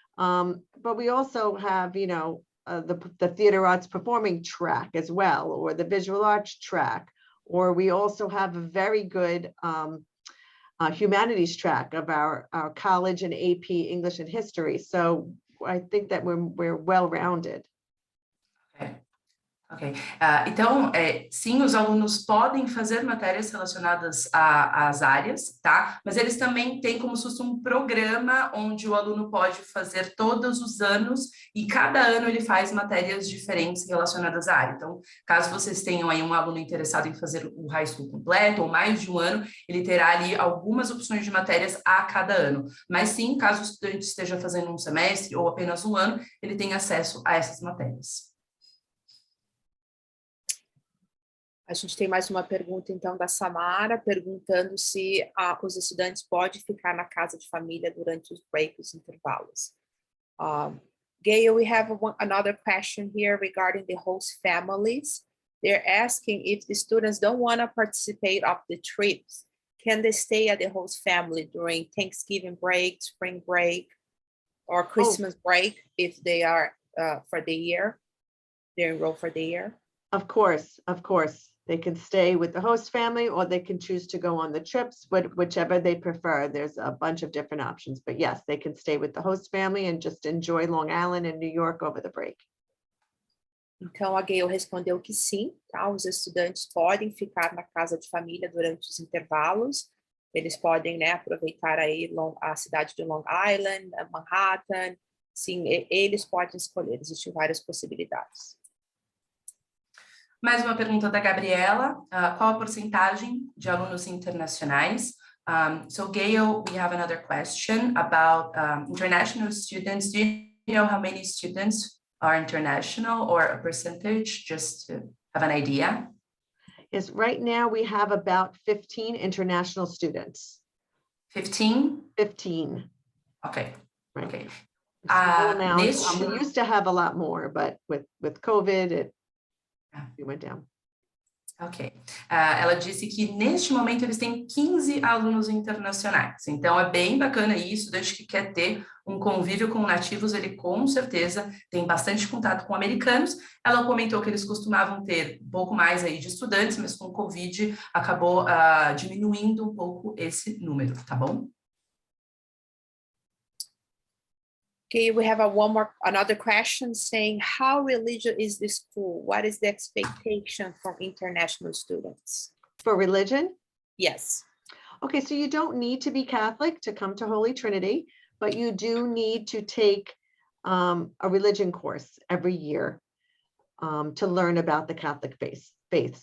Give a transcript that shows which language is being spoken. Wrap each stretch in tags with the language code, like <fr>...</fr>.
<en>But we also have, you know, the theater arts performing track as well, or the visual arts track, or we also have a very good humanities track of our college and AP English and history. So I think that we're well-rounded. Ok.</en> <pt>Então, sim, os alunos podem fazer matérias relacionadas às áreas, tá? Mas eles também têm como se fosse um programa onde o aluno pode fazer todos os anos e cada ano ele faz matérias diferentes relacionadas à área. Então, caso vocês tenham aí um aluno interessado em fazer o high school completo ou mais de um ano, ele terá ali algumas opções de matérias a cada ano. Mas sim, caso o estudante esteja fazendo um semestre ou apenas um ano, ele tem acesso a essas matérias. A gente tem mais uma pergunta, então, da Samara, perguntando se os estudantes podem ficar na casa de família durante os breaks, os intervalos.</pt> <en>Gail, we have another question here regarding the host families. They're asking if the students don't want to participate of the trips, can they stay at the host family during Thanksgiving break, spring break, or Christmas break if they are for the year, they're enrolled for the year? Of course, of course. They can stay with the host family or they can choose to go on the trips, but whichever they prefer. There's a bunch of different options, but yes, they can stay with the host family and just enjoy Long Island and New York over the break.</en> <pt>Então, a Gail respondeu que sim, tá? Os estudantes podem ficar na casa de família durante os intervalos. Eles podem, né, aproveitar aí a cidade de Long Island, Manhattan. Sim, eles podem escolher, existem várias possibilidades. Mais uma pergunta da Gabriela. Qual a porcentagem de alunos internacionais?</pt> <en>So Gail, we have another question about international students. Do you know how many students are international or a percentage, just to have an idea? Yes, right now we have about 15 international students. 15? 15. Okay. Right. Okay. Small amount. We used to have a lot more, but with COVID, it went down. Ok.</en> <pt>Ela disse que neste momento eles têm 15 alunos internacionais. Então é bem bacana isso, desde que quer ter um convívio com nativos, ele com certeza tem bastante contato com americanos. Ela comentou que eles costumavam ter um pouco mais aí de estudantes, mas com o Covid acabou diminuindo um pouco esse número, tá bom?</pt> <en>Okay, we have another question saying, how religious is the school? What is the expectation from international students? For religion? Yes. Okay, so you don't need to be Catholic to come to Holy Trinity, but you do need to take a religion course every year to learn about the Catholic faith.</en>